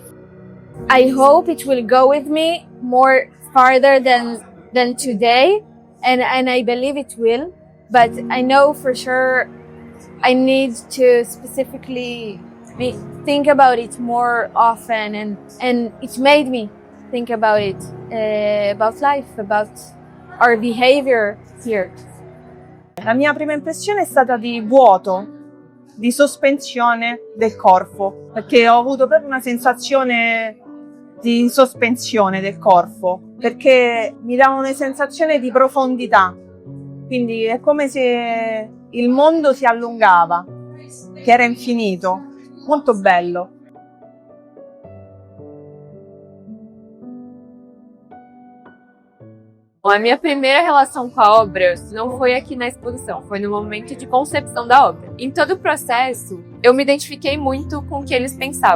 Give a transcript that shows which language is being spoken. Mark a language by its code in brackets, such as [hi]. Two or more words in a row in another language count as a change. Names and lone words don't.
[en] I hope it will go with me more farther than today, and I believe it will. But I know for sure I need to specifically think about it more often, and it made me think about it, about life, about our behavior here. [it] La mia prima impressione è stata di vuoto, di sospensione del corpo, perché ho avuto proprio una sensazione di sospensione del corpo, perché mi dava una sensazione di profondità. Quindi è come se il mondo si allungava, che era infinito, molto bello. [pt] A minha primeira relação com a obra não foi aqui na exposição, foi no momento de concepção da obra. Em todo o processo, eu me identifiquei muito com o que eles pensavam.